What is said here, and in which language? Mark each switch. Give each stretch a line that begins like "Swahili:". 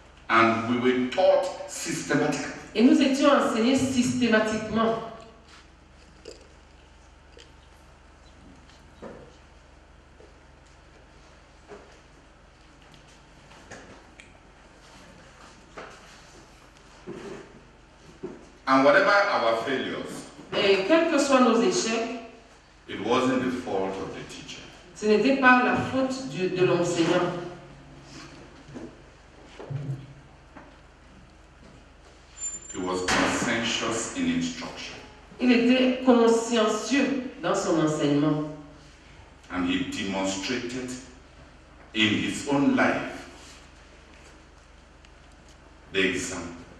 English: And we were taught systematically.
French: Et nous étions enseignés systématiquement.
English: And whatever our failures,
French: Et quels que soient nos échecs,
English: it wasn't the fault of the teacher.
French: ce n'était pas la faute de l'enseignant.
English: He was conscientious in instruction.
French: Il était consciencieux dans son enseignement.
English: And he demonstrated in his own life the example.